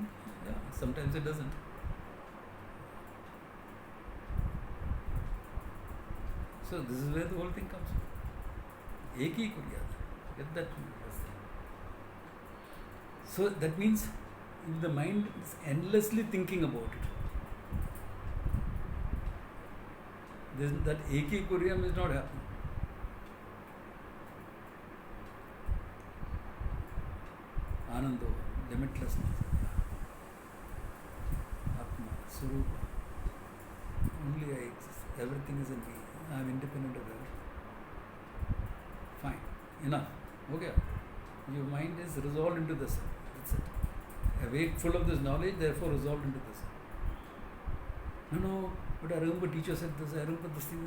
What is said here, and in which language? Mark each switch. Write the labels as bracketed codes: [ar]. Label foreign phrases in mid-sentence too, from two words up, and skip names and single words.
[en] Yeah, sometimes it doesn't. So this is where the whole thing comes from. [sa] Eki kuryat. [en] Get that. So that means if the mind is endlessly thinking about it, that [sa] eki kuryam [en] is not happening. Anando, limitlessness. [sa] Atma, Surupa. [en] Only I exist. Everything is in me. I am independent of everything. Fine. Enough. Okay. Your mind is resolved into the self. That's it. Awake, full of this knowledge, therefore resolved into the self. No, but I remember teacher said this, I remember this thing.